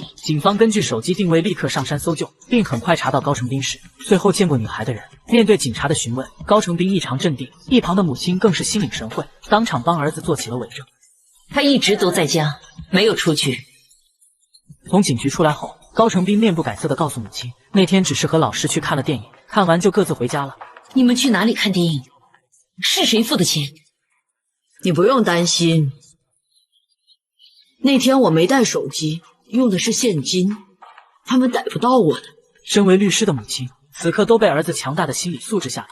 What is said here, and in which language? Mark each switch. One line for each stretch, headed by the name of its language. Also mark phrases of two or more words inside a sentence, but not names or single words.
Chinese: 警方根據手機定位立刻上山搜救，並很快查到高成斌時最後見過女孩的人。面對警察的詢問，高成斌異常鎮定，一旁的母親更是心領神會，當場幫兒子做起了偽證。他一直都在家，沒有出去。從警局出來後，高成斌面不改色地告訴母親，那天只是和老師去看了電影，看完就各自回家了。你们去哪里看电影？是谁付的钱？你不用担心，那天我没带手机，用的是现金，他们逮不到我的。身为律师的母亲，此刻都被儿子强大的心理素质吓到。